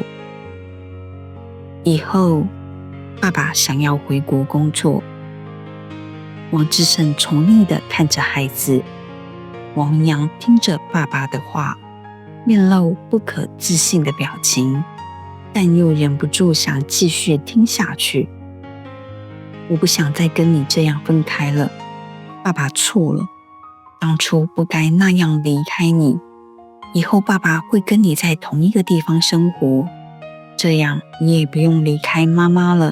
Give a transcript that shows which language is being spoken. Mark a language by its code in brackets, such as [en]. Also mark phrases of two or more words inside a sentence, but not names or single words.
[zh] 以後爸爸想要回國工作。王志勝寵溺地看着孩子，王明陽聽着爸爸的話，面露不可置信的表情，但又忍不住想繼續聽下去。“我不想再跟你這樣分開了，爸爸錯了，當初不該那樣離開你。以後爸爸會跟你在同一個地方生活，這樣你也不用離開媽媽了。”